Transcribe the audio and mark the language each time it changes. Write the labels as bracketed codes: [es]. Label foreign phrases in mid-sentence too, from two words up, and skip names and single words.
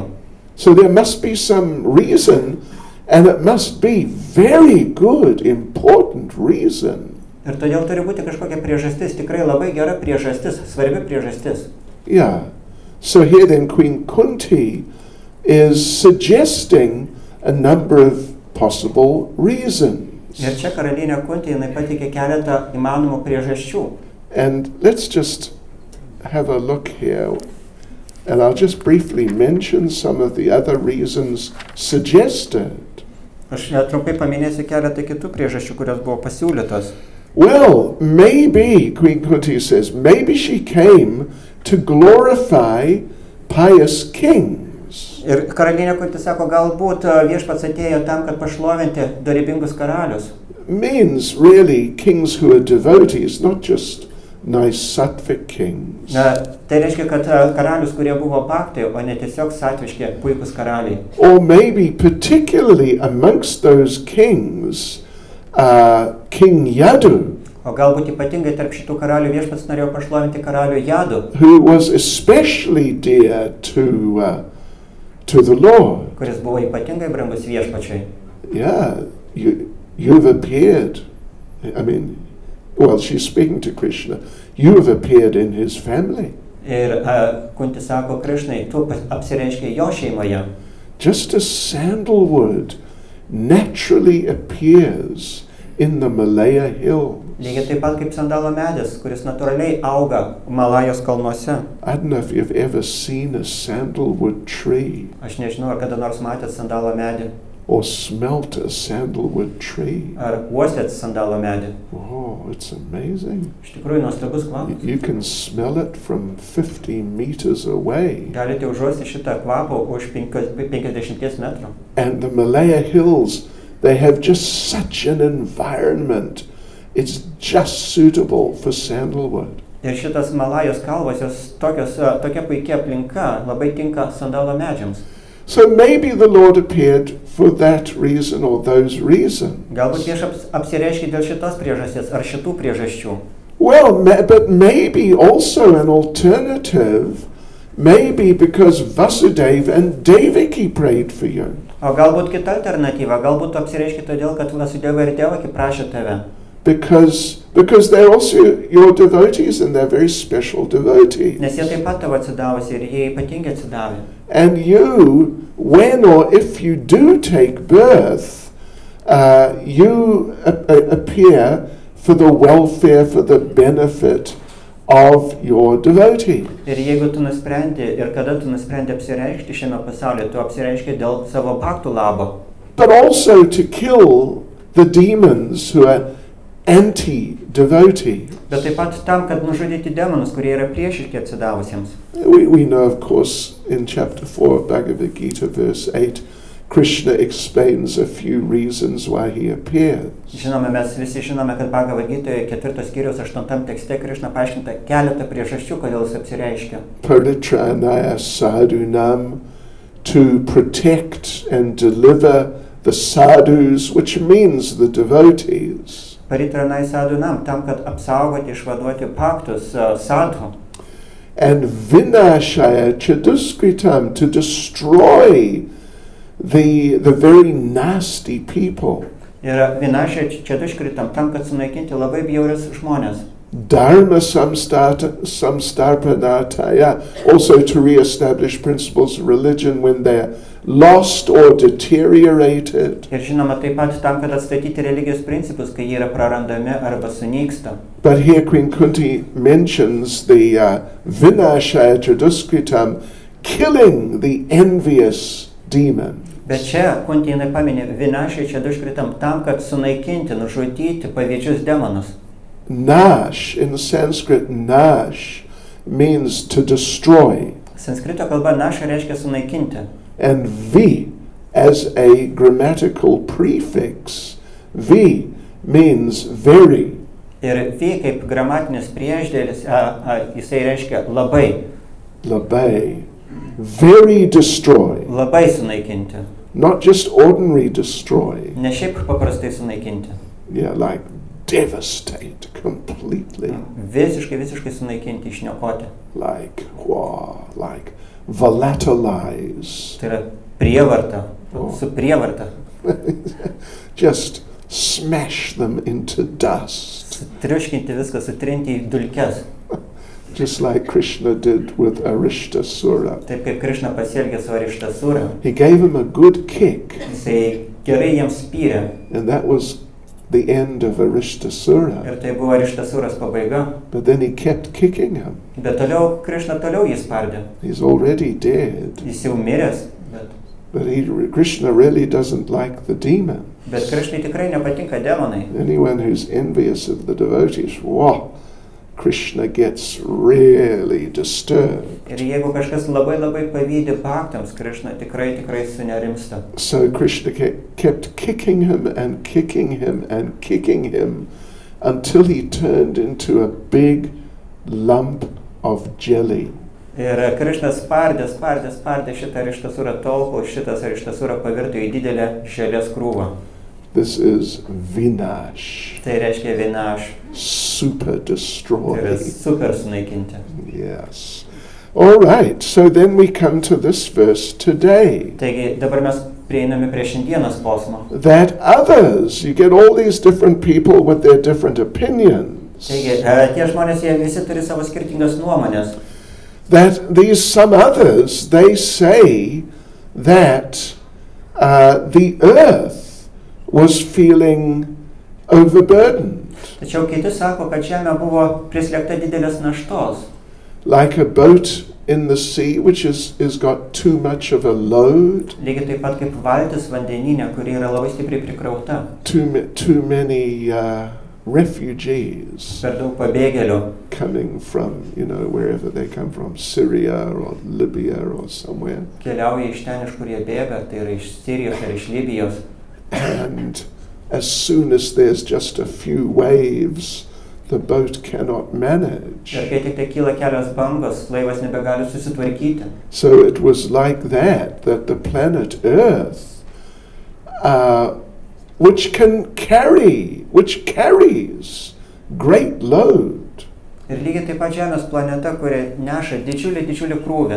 [en] So there must be some reason, and it must be very good, important reason. [lt] Ir todėl turi būti kažkokia priežastis, tikrai labai gera priežastis, svarbi priežastis. [en] Yeah. So here then Queen Kunti is suggesting a number of possible reasons. [lt] Ir čia karalienė Kunti, jinai pateikė keletą įmanomų priežasčių. [en] And let's just have a look here. And I'll just briefly mention some of the other reasons suggested. [lt] Aš trumpai paminėsiu keletą kitų priežasčių, kurios buvo pasiūlytos. [en] Well, maybe, Queen Kunti says, maybe she came to glorify pious kings. kings. [lt] Ir karalienė Kunti sako, galbūt viešpats atėjo tam, kad pašlovinti dorybingus karalius. [en] Means really kings who are devotees, not just nice sattvic kings. [lt] Tai reiškia, kad karalius, kurie buvo bhaktai, o ne tiesiog satviški, puikus karaliai. [en] Or maybe particularly amongst those kings, King Yadu, [lt] O galbūt ypatingai tarp šitų karalių viešpats norėjo pašlovinti karalių Jadu, [en] who was especially dear to the Lord. [lt] kuris buvo ypatingai brangus viešpačiai. [en] Yeah, you've appeared. I mean, well, she's speaking to Krishna. You have appeared in his family. [lt] Ir Kunti sako Krišnai, tu apsireiškei jo šeimoje. [en] Just as sandalwood naturally appears in the Malaya hills. [lt] Lygiai taip pat kaip sandalo medis, kuris natūraliai auga Malajos kalnuose. [en] I don't know if you've ever seen a sandalwood tree [lt] Aš nežinau, ar kada nors matėt sandalo medį, [en] or smelt a sandalwood tree. [lt] ar uostėt sandalo medį. [en] Oh, it's amazing. [lt] Iš tikrųjų, nuostabus kvapas. [en] You can smell it from 50 meters away. [lt] Galite užuosti šitą kvapą už 50 metrų. [en] And the Malaya hills, they have just such an environment. It's just suitable for sandalwood. [lt] Ir šitas Malajos kalvos, jos tokia puikia aplinka, labai tinka sandalo medžiams. [en] So maybe the Lord appeared for that reason or those reasons. [lt] Galbūt viešpats apsireiškė dėl šitos priežasties ar šitų priežasčių. [en] Well, but maybe also an alternative, maybe because Vasudeva and Devaki prayed for you. [lt] O galbūt kita alternatyva, galbūt apsireiškė todėl, kad Vasudeva ir Devaki prašė tave. [en] Because they're also your devotees and they're very special devotees. [lt] Nes jie taip pat tavo atsidavusi ir jie ypatingai atsidavė. [en] And you, when or if you do take birth, you appear for the welfare, for the benefit of your devotee. [lt] Ir jeigu tu nusprendi ir kada tu nusprendi apsireikšti šiame pasaulyje, tu apsireiški dėl savo bhaktų labo. [en] But also to kill the demons who are anti-devotee. [lt] Bet taip pat tam, kad nužudyti demonus, kurie yra priešiški atsidavusiems. [en] We know, of course, in chapter 4 of Bhagavad Gita, verse 8, Krishna explains a few reasons why he appears. [lt] Žinome, mes visi žinome, kad Bhagavad Gitoje 4 skyriaus 8 tekste Krishna paaiškinta keletą priežasčių, kodėl jis apsireiškia. [sa] Paritranaya sadhunam, [en] to protect and deliver the sadhus, which means the devotees. [sa] Paritranai sadhunam, [lt] tam, kad apsaugoti, išvaduoti bhaktus, sadhu. [sa] And vinashaya chaduskritam, [en] to destroy the very nasty people. [lt] Ir [sa] vinašia čeduškritam, [lt] tam, kad sunaikinti labai bjaurius žmonės. [sa] Dharma samstarpanataya, [en] also to re-establish principles of religion when they're lost or deteriorated. [lt] Ir žinoma, taip pat tam, kad atstatyti religijos principus, kai jie yra prarandami arba sunyksta. [en] But here Queen Kunti mentions the [sa] vinashaya chaduskritam, [en] killing the envious demon. [lt] Bet čia Kunti jinai paminė [sa] vinašia čeduškritam, [lt] tam, kad sunaikinti, nužudyti paviečius demonus. [en] Nash, in Sanskrit, nash means to destroy. [lt] Sanskrito kalba naša reiškia sunaikinti. [en] And vi, as a grammatical prefix, vi means very. [lt] Ir vi kaip gramatinis priešdėlis, jisai reiškia labai. Labai. [en] Very destroy. [lt] Labai sunaikinti. [en] Not just ordinary destroy. [lt] Ne šiaip paprastai sunaikinti. [en] Yeah, like devastate completely. [lt] Visiškai sunaikinti, išniokoti. [en] Like volatilize. [lt] Tai yra prievarta, su prievarta. [en] Just smash them into dust. [lt] Triuškinti viską, sutrinti į dulkes. [en] Just like Krishna did with Arishtasura. [lt] Taip kaip Krishna pasielgė su Arishtasura. [en] He gave him a good kick. [lt] Jisai gerai jiems spyrė. [en] And that was the end of Arishtasura. [lt] Ir tai buvo Arištasuras pabaiga. [en] But then he kept kicking him. [lt] Bet toliau Krishna toliau jį spardė. [en] He's already dead. [lt] Jis jau miręs. [en] But Krishna really doesn't like the demon. [lt] Bet Krishnai tikrai nepatinka demonai. [en] Anyone who's envious of the devotees, wow, Krishna gets really disturbed. [lt] Ir jeigu kažkas labai pavydi bhaktams, Krishna tikrai sunerimsta. [en] So Krishna kept kicking him and kicking him and kicking him until he turned into a big lump of jelly. [lt] Ir Krishna spardė šitą rištasūrą tol, kol šitas rištasūra pavirto į didelę želės krūvą. [en] This is vinash. [lt] Tai reiškia vinash. [en] Super destroy. [lt] Tai yra super sunaikinti. [en] Yes. All right, so then we come to this verse today. [lt] Taigi dabar mes prieiname prie šiandienos posmo. [en] That others, you get all these different people with their different opinions. [lt] Taigi tie žmonės, jie visi turi savo skirtingas nuomonės. [en] That these some others, they say that the earth was feeling overburdened. [lt] Tačiau kiti sako, kad žemė buvo prislėgta didelės naštos. [en] Like a boat in the sea which is got too much of a load. [lt] Lygiai taip pat kaip valtis vandenyne, kuri yra labai stipriai prikrauta. [en] Too many refugees. [lt] Per daug pabėgėlių. [en] Coming from, wherever they come from, Syria or Libya or somewhere. [lt] Keliauja iš ten, iš kur jie bėga, tai yra iš Sirijos ar iš Libijos. [en] And as soon as there's just a few waves, the boat cannot manage. [lt] Ir kai tik tai kyla kelios bangos, laivas nebegali susitvarkyti. [en] So it was like that the planet Earth, which carries great load. [lt] Ir lygiai taip pat Žemės planeta, kuri neša didžiulį krūvį.